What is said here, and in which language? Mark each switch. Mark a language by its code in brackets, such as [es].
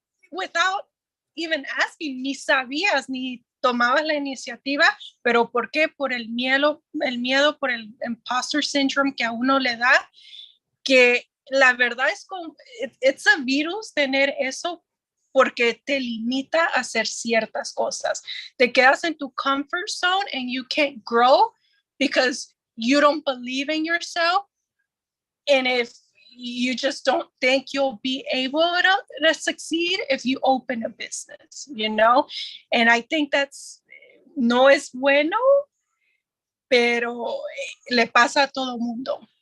[en] Without even asking, [es] ni sabías, ni tomabas la iniciativa, pero ¿por qué? Por el miedo, por el imposter syndrome que a uno le da, que la verdad es como, [en] it's a virus [es] tener eso porque te limita a hacer ciertas cosas. Te quedas en tu [en] comfort zone and you can't grow because you don't believe in yourself. And if you just don't think you'll be able to succeed if you open a business, you know? And I think [es] no es bueno, pero le pasa a todo mundo.